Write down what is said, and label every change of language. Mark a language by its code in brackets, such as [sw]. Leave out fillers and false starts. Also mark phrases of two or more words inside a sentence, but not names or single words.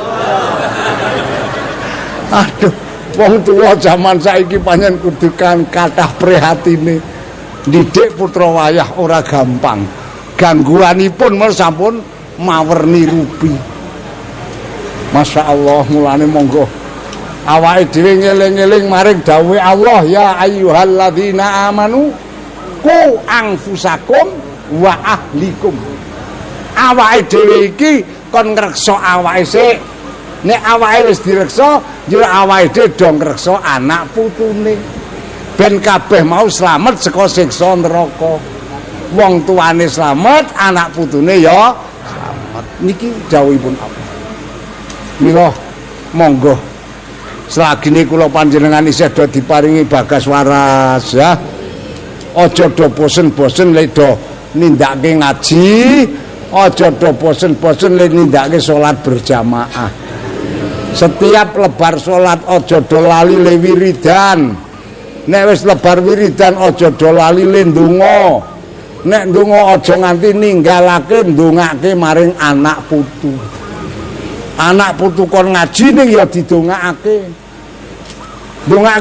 [jv] aduh wong tuwa jaman saiki pancen kudu kan kathah prihatine didik putra wayah ora gampang gangguanipun men sampun mawerni rupi [ar] ما شاء الله [jv] mulane monggo awake dhewe ngeling-eling maring dawuhe Allah [ar] يا أيها الذين آمنوا قوا أنفسكم وأهليكم [jv] awake dhewe iki kon ngreksa awake sik nek awake wis direksa yo awake dhewe do ngreksa anak putune ben kabeh mau slamet saka siksa neraka wong tuane slamet anak putune ya slamet niki dawuhipun Allah mila monggo selagine kula panjenengan isih do diparingi bagas waras ya aja do bosen-bosen lek do nindakake ngaji aja do bosen-bosen lek nindakake salat berjamaah setiap lebar salat aja do lali le wiridan nek wis lebar wiridan aja do lali le ndonga nek ndonga aja nganti ninggalake ndongake maring anak putu anak putu kon ngaji ning ya didongakake ndongake